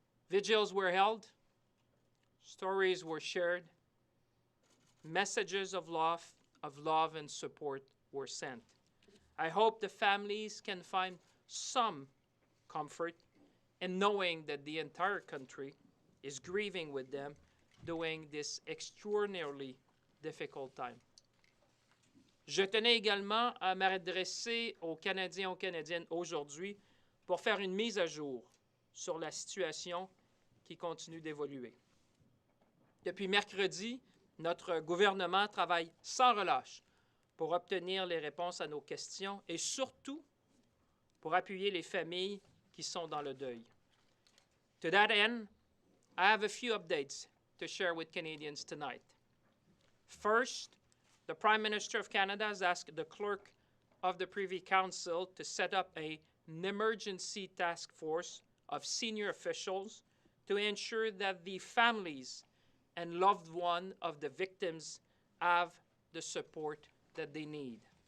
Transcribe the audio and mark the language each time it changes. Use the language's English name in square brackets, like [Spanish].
[English] Vigils were held, stories were shared, messages of love and support were sent. I hope the families can find some comfort in knowing that the entire country is grieving with them during this extraordinarily difficult time. [French] Je tenais également à m'adresser aux Canadiens et aux Canadiennes aujourd'hui pour faire une mise à jour sur la situation qui continue d'évoluer. Depuis mercredi, notre gouvernement travaille sans relâche pour obtenir les réponses à nos questions et surtout pour appuyer les familles qui sont dans le deuil. [English] To that end, I have a few updates to share with Canadians tonight. First, the Prime Minister of Canada has asked the Clerk of the Privy Council to set up an emergency task force of senior officials to ensure that the families and loved ones of the victims have the support that they need.